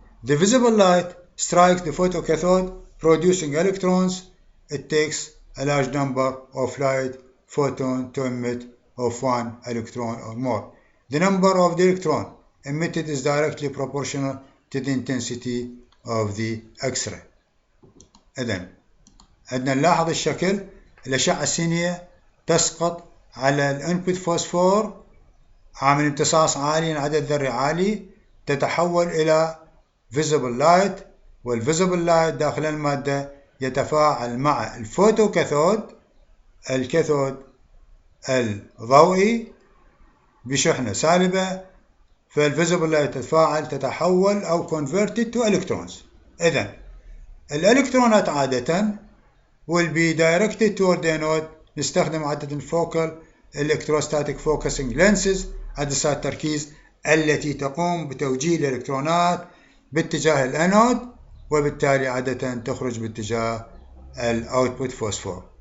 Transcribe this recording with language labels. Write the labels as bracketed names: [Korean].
[English] The visible light strikes the photocathode, producing electrons. It takes a large number of light photons to emit of 1 electron or more. The number of the electron emitted is directly proportional to the intensity of the X-ray. [Arabic] إذن عندنا نلاحظ الشكل. الأشعة السينية تسقط على الانبوت فوسفور عامل امتصاص عالي، عدد ذري عالي، تتحول إلى visible light، والvisible light داخل المادة يتفاعل مع الفوتوكاثود الكاثود الضوئي بشحنة سالبة، فالvisible light تتحول أو [English] converted to electrons. [Arabic] إذن الإلكترونات عادة [English] will be directed toward the anode. [Arabic] نستخدم عادة [English] focal electrostatic focusing lenses [Arabic] عدسات تركيز التي تقوم بتوجيه الإلكترونات باتجاه الأنود، وبالتالي عادة تخرج باتجاه الأوتبوت فوسفور.